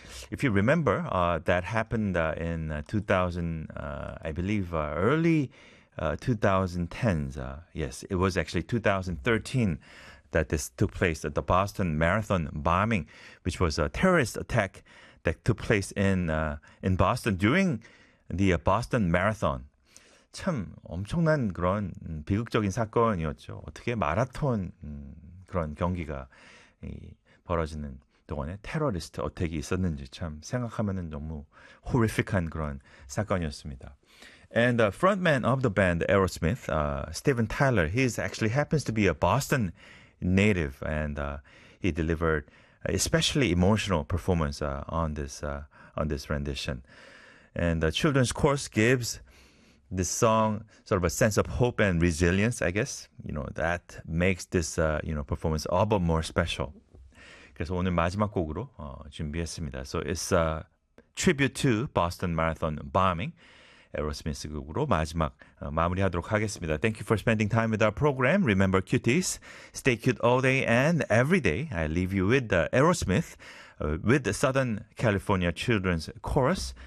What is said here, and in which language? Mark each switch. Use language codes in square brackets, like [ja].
[en] If you remember, that happened in 2000, I believe early 2010s. Yes, it was actually 2013 that this took place, the Boston Marathon bombing, which was a terrorist attack that took place in Boston during the Boston Marathon. [ko] 참 엄청난 그런 비극적인 사건이었죠. 어떻게 마라톤 그런 경기가 벌어지는 동안에 테러리스트 어택이 있었는지 참 생각하면은 너무 horrific한 그런 사건이었습니다. [en] And the frontman of the band Aerosmith, Steven Tyler, he actually happens to be a Boston native, and he delivered especially emotional performance on this rendition. And the children's chorus gives this song sort of a sense of hope and resilience, I guess. You know, that makes this performance all but more special. [ko] 그래서 오늘 마지막 곡으로 준비했습니다. [en] So it's a tribute to Boston Marathon bombing. [ko] Aerosmith 곡으로 마지막 마무리하도록 하겠습니다. [en] Thank you for spending time with our program. Remember, cuties, stay cute all day and every day. I leave you with Aerosmith with the Southern California Children's Chorus.